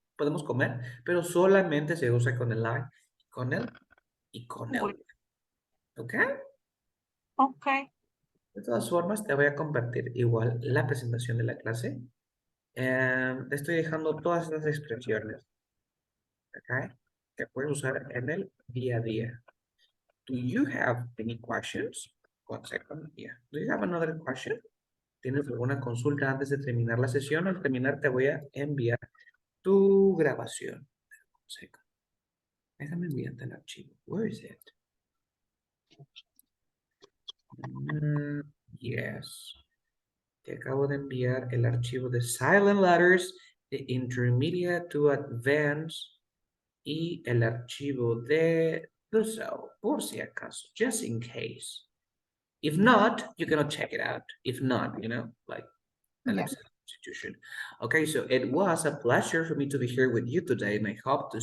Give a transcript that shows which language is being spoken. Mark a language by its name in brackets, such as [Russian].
[Spanish] Podemos comer, pero solamente se usa con el I, con el y con el. ¿Ok? [English] Okay. [Spanish] De todas formas, te voy a compartir igual la presentación de la clase. Te estoy dejando todas las expresiones, ¿ok? Que puedes usar en el día a día. [English] Do you have any questions? 1 second. Yeah. Do you have another question? [Spanish] ¿Tienes alguna consulta antes de terminar la sesión? Al terminar te voy a enviar tu grabación. [English] 1 second. [Spanish] Déjame enviarte el archivo. [English] Where is it? [Spanish] Yes. Te acabo de enviar el archivo de Silent Letters, de Intermediate to Advanced y el archivo de Duso, por si acaso, [English] just in case. If not, you cannot check it out. If not, you know, like an exam institution. Okay, so it was a pleasure for me to be here with you today, and I hope to see